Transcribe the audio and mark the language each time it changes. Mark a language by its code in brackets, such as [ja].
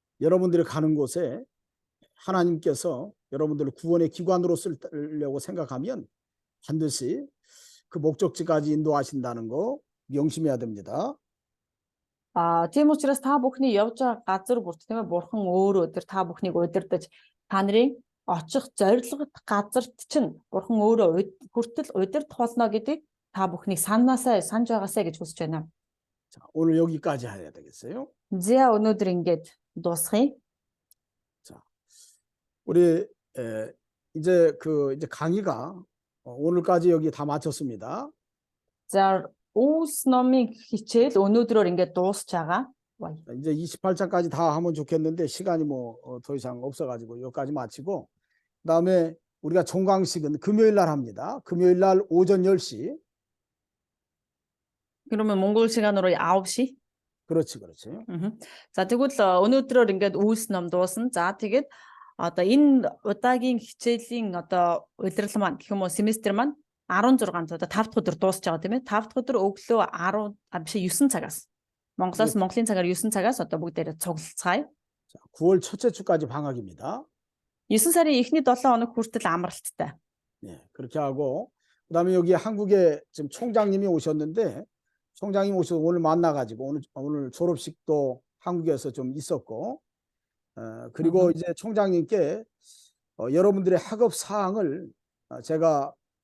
[ko] 여러분들이 가는 곳에 하나님께서 여러분들을 구원의 기관으로 쓰려고 생각하면 반드시 그 목적지까지 인도하신다는 거 명심해야 됩니다. [mn] Тийм учраас та бүхний явж байгаа газар бүрт тийм ээ бурхан өөрөө тэр та бүхнийг удирдах та нарын очих зорилгот газарт чинь бурхан өөрөө хүртэл удирдах болно гэдгийг та бүхнийг санж байгаасаа гэж хүсэж байна. [ko] 자, 오늘 여기까지 해야 되겠어요? [mn] За өнөөдөр ингэж дуусгая. [ko] 자, 우리 이제 강의가 오늘까지 여기 다 마쳤습니다. [mn] За Үүс номын хичээл өнөөдрөөр ингээд дуусч байгаа. [ko] 이제 28장까지 다 하면 좋겠는데 시간이 더 이상 없어가지고 여기까지 마치고 그다음에 우리가 종강식은 금요일 날 합니다. 금요일 날 오전 10시. 그러면 몽골 시간으로 9시? 그렇지. [mn] За тэгвэл өнөөдрөөр ингээд Үүс ном дуусна. За тэгээд одоо энэ удаагийн хичээлийн одоо удирдал маань гэх юм уу семестр маань 16 одоо 5 дахь өдөр дуусч байгаа тийм ээ. 5 дахь өдөр өглөө 9 цагаас. Монголын цагаар 9 цагаас одоо бүгдээрээ цуглалцгаая. [ko] 자, 9월 첫째 주까지 방학입니다. [mn] 9 сарын эхний 7 хоног хүртэл амралттай. [ko] 네, 그렇게 하고 그다음에 여기 한국에 지금 총장님이 오셨는데 총장님 오셔서 오늘 만나가지고 오늘 졸업식도 한국에서 좀 있었고 그리고 이제 총장님께 여러분들의 학업 사항을 제가